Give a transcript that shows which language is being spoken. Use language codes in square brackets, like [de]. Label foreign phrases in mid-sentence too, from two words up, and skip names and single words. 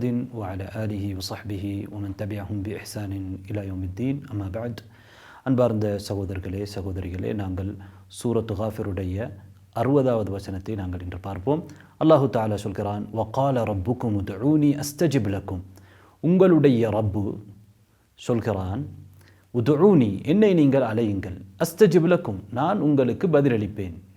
[ar] وعلى آله وصحبه ومن تبعهم بإحسان إلى يوم الدين أما بعد [ta] அன்பார்ந்த சகோதரர்களே சகோதரிகளே, நாங்கள் சூரத்து காஃபிருடைய 60வது வசனத்தை நாங்கள் இன்று பார்ப்போம். [ar] الله تعالى [ta] சொல்கிறான், [ar] وقال ربكم ادعوني أستجب لكم. [ta] உங்களுடைய ரப்பு சொல்கிறான், உதுஊனி, என்னை நீங்கள் அழையுங்கள், [ar] أستجب لكم, [ta] நான் உங்களுக்கு பதிலளிப்பேன்.